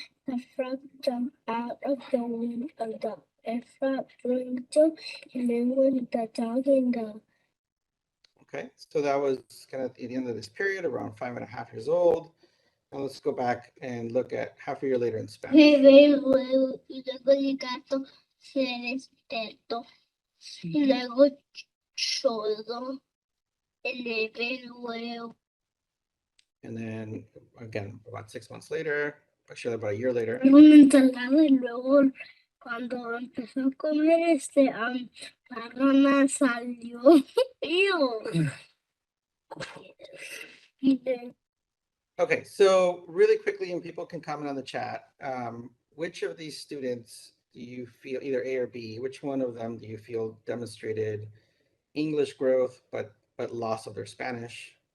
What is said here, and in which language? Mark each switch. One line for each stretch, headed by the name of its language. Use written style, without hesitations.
English: The frog jumped out of the window of the frog window, and then when the dog and the Okay, so that was kind of at the end of this period, around 5.5 years old. Now let's go back and look at half a year later in Spanish.
Spanish: bebé luego y luego el gato se despertó y luego lloró el bebé luego.
English: And then again, about 6 months later, actually about a year later.
Spanish: Un ensalada y luego cuando empezó a comer la rana salió. Ew. Y de-
English: Okay, so really quickly, and people can comment on the chat, which of these students do you feel, either A or B, which one of them do you feel demonstrated English growth, but loss of their Spanish?